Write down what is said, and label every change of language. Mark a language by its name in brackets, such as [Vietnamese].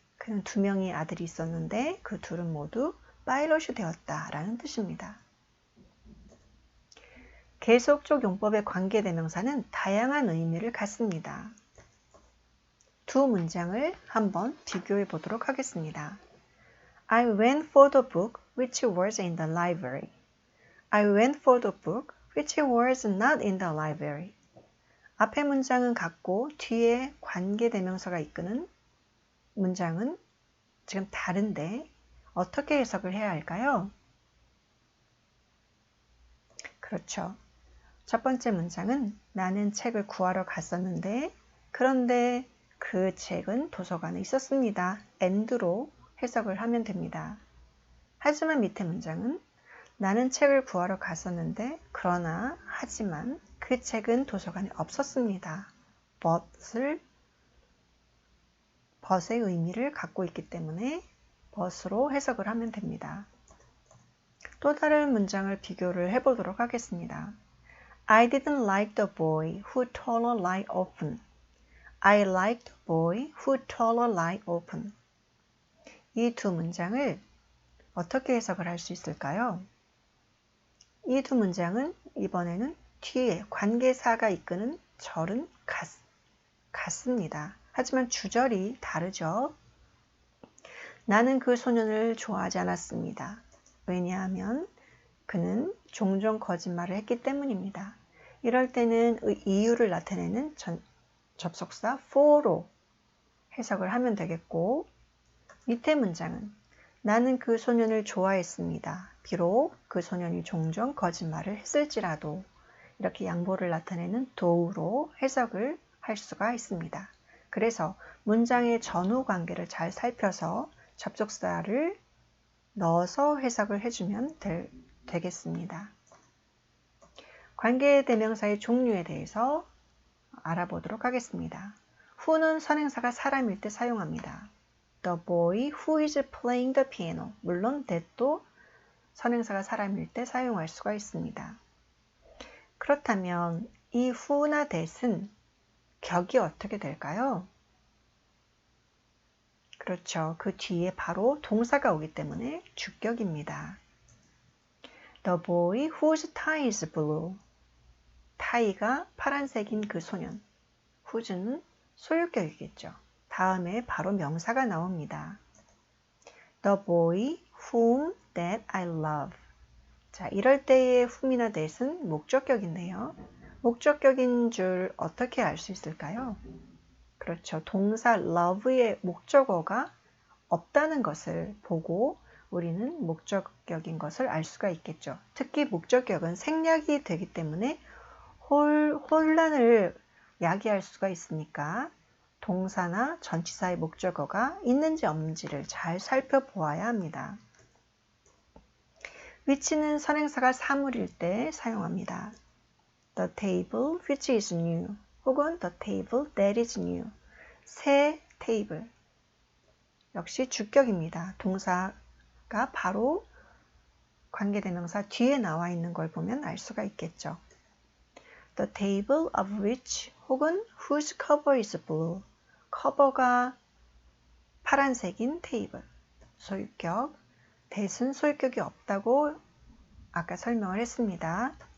[Korean] 그는 2명의 아들이 있었는데 그 둘은 모두 파일럿이 되었다라는 뜻입니다. 계속적 용법의 관계대명사는 다양한 의미를 갖습니다. 두 문장을 한번 비교해 보도록 하겠습니다. [English] I went for the book which was in the library. I went for the book which was not in the library. [Korean] 앞의 문장은 같고 뒤에 관계대명사가 이끄는 문장은 지금 다른데 어떻게 해석을 해야 할까요? 그렇죠. 첫 번째 문장은 나는 책을 구하러 갔었는데 그런데 그 책은 도서관에 있었습니다. and로 해석을 하면 됩니다. 하지만 밑에 문장은 나는 책을 구하러 갔었는데 그러나 하지만 그 책은 도서관에 없었습니다. but의 의미를 갖고 있기 때문에 but으로 해석을 하면 됩니다. 또 다른 문장을 비교를 해보도록 하겠습니다. [English] I didn't like the boy who told a lie often. I liked the boy who told a lie often. [Korean] 이 두 문장을 어떻게 해석을 할 수 있을까요? 이 두 문장은 이번에는 뒤에 관계사가 이끄는 절은 같습니다. 하지만 주절이 다르죠. 나는 그 소년을 좋아하지 않았습니다. 왜냐하면 그는 종종 거짓말을 했기 때문입니다. 이럴 때는 이유를 나타내는 접속사 for로 해석을 하면 되겠고 밑에 문장은 나는 그 소년을 좋아했습니다. 비록 그 소년이 종종 거짓말을 했을지라도 이렇게 양보를 나타내는 do로 해석을 할 수가 있습니다. 그래서 문장의 전후 관계를 잘 살펴서 접속사를 넣어서 해석을 해주면 되겠습니다. 관계대명사의 종류에 대해서 알아보도록 하겠습니다. who는 선행사가 사람일 때 사용합니다. [English] The boy who is playing the piano. [Korean] 물론 that도 선행사가 사람일 때 사용할 수가 있습니다. 그렇다면 이 who나 that은 격이 어떻게 될까요? 그렇죠. 그 뒤에 바로 동사가 오기 때문에 주격입니다. [English] The boy whose tie is blue. [Korean] 타이가 파란색인 그 소년. whose는 소유격이겠죠. 다음에 바로 명사가 나옵니다. [English] The boy whom that I love. [Korean] 자, 이럴 때의 whom이나 that은 목적격인데요. 목적격인 줄 어떻게 알 수 있을까요? 그렇죠. 동사 love의 목적어가 없다는 것을 보고 우리는 목적격인 것을 알 수가 있겠죠. 특히 목적격은 생략이 되기 때문에 혼란을 야기할 수가 있으니까 동사나 전치사의 목적어가 있는지 없는지를 잘 살펴보아야 합니다. which는 선행사가 사물일 때 사용합니다. [English] The table which is new [Korean] 혹은 [English] the table that is new. [Korean] 새 테이블. 역시 주격입니다. 동사가 바로 관계대명사 뒤에 나와 있는 걸 보면 알 수가 있겠죠. [English] The table of which [Korean] 혹은 [English] whose cover is blue. [Korean] 커버가 파란색인 테이블. 소유격. that은 소유격이 없다고 아까 설명을 했습니다.